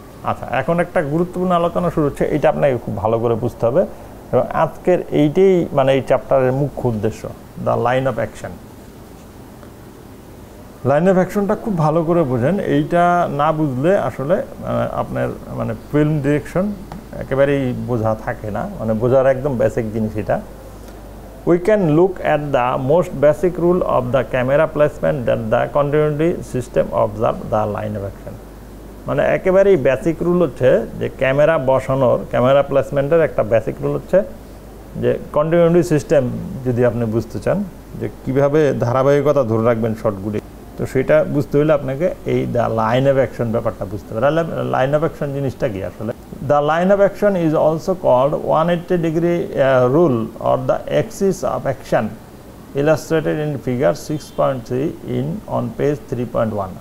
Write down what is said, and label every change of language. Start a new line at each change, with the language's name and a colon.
Bangla: আচ্ছা, এখন একটা গুরুত্বপূর্ণ আলোচনা শুরু হচ্ছে, এটা আপনাকে খুব ভালো করে বুঝতে হবে এবং আজকের এইটাই মানে এই চ্যাপ্টারের মুখ্য উদ্দেশ্য, the line of action. Line of অ্যাকশনটা খুব ভালো করে বোঝেন, এইটা না বুঝলে আসলে আপনার মানে ফিল্ম ডিরেকশন একেবারেই বোঝা থাকে না, মানে বোঝার একদম বেসিক জিনিস এটা।
English: We can look at the most basic rule of the camera placement that the continuity system observe the line of action.
Bangla: মানে একেবারেই বেসিক রুল হচ্ছে যে ক্যামেরা বসানোর, ক্যামেরা প্লেসমেন্টের একটা বেসিক রুল হচ্ছে যে কন্টিনিউটি সিস্টেম যদি আপনি বুঝতে চান যে কীভাবে ধারাবাহিকতা ধরে রাখবেন শটগুলি, তো সেটা বুঝতে হলে আপনাকে এই দ্য লাইন অফ অ্যাকশন ব্যাপারটা বুঝতে হবে। লাইন অফ অ্যাকশন জিনিসটা কি আসলে?
English: The line of action is also called 180-degree rule or the axis of action, illustrated in figure 6.3 on page 3.1.